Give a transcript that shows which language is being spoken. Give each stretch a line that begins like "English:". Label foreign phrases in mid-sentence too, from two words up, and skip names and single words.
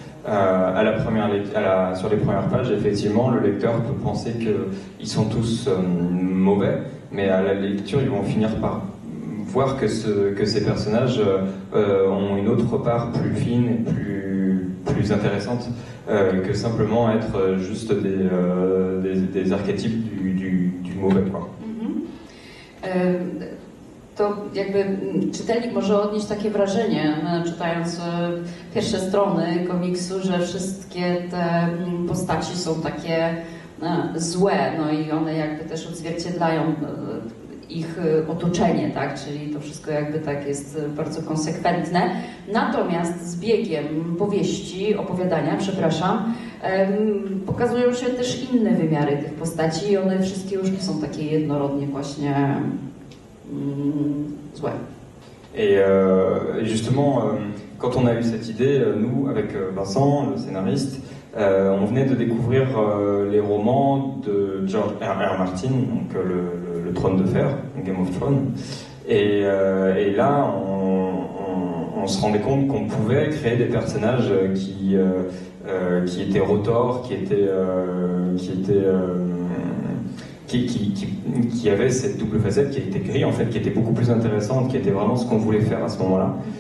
French: Sur les premières pages, effectivement, le lecteur peut penser qu'ils sont tous mauvais, mais à la lecture, ils vont finir par voir que ces personnages ont une autre part plus fine et plus intéressante que simplement être juste des archétypes du mauvais, quoi.
Polish: To jakby czytelnik może odnieść takie wrażenie, czytając pierwsze strony komiksu, że wszystkie te postaci są takie złe, no i one jakby też odzwierciedlają ich otoczenie, tak? Czyli to wszystko jakby tak jest bardzo konsekwentne. Natomiast z biegiem opowiadania, pokazują się też inne wymiary tych postaci i one wszystkie już nie są takie jednorodnie właśnie złe.
French: Et justement, quand on a eu cette idée, nous, avec Vincent, le scénariste, on venait de découvrir les romans de George R.R. Martin, donc le Trône de Fer, Game of Thrones. Et là, on se rendait compte qu'on pouvait créer des personnages qui étaient rotors, qui avait cette double facette, qui était gris en fait, qui était beaucoup plus intéressante, qui était vraiment ce qu'on voulait faire à ce moment-là.